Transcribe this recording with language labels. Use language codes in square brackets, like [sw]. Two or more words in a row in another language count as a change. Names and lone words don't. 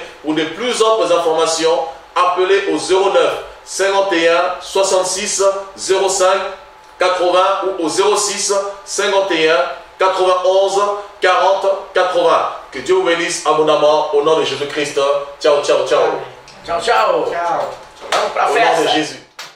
[fr] Pour de plus amples informations, appelez au 09 51 66 05 80 ou au 06 51 91 40 80. Que Dieu vous bénisse abondamment au nom de Jésus-Christ. [it] Ciao, ciao, ciao. [pt] Tchau, tchau. Tchau. Vamos pra [fr] Au nom [pt] festa. [fr] de Jésus.